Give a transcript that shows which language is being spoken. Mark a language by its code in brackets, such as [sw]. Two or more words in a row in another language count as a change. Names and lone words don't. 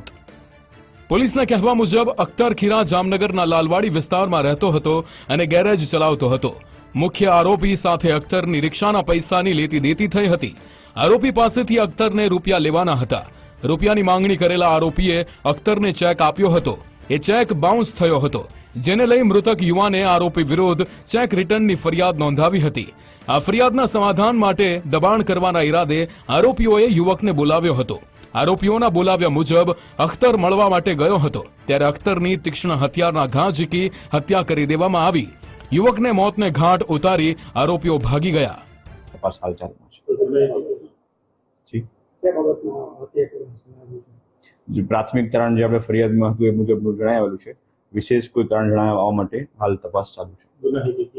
[gu] પોલીસના કહેવા મુજબ અખ્તર ખીરા જામનગરના લાલવાડી વિસ્તારમાં રહતો હતો અને ગેરેજ ચલાવતો હતો। મુખ્ય આરોપી સાથે અખ્તરની રિક્ષાના પૈસાની લેતી દેતી થઈ હતી। આરોપી પાસેથી અખ્તરને રૂપિયા લેવાના હતા। રૂપિયાની માંગણી કરેલા આરોપીએ અખ્તરને ચેક આપ્યો હતો। એ ચેક બાઉંસ થયો હતો, જેને લઈ મૃતક યુવાને આરોપી વિરુદ્ધ ચેક રિટર્નની ફરિયાદ નોંધાવી હતી। આ ફરિયાદના સમાધાન માટે દબાણ કરવાના ઇરાદે આરોપીઓએ યુવકને બોલાવ્યો હતો। આરોપીઓના બોલાવ્યા મુજબ અખ્તર મળવા માટે ગયો હતો, ત્યારે અખ્તરની તીક્ષ્ણ હથિયારના ઘા ઝીકી હત્યા કરી દેવામાં આવી। યુવકને મોતને ઘાટ ઉતારી આરોપીઓ ભાગી ગયા। તપાસ હાલ ચાલુ છે। પ્રાથમિક તારણ જે આપણે ફરિયાદમાં હતું એ મુજબનું જણાવેલું છે। વિશેષ કોઈ કારણ જણાવવા માટે હાલ તપાસ ચાલુ છે।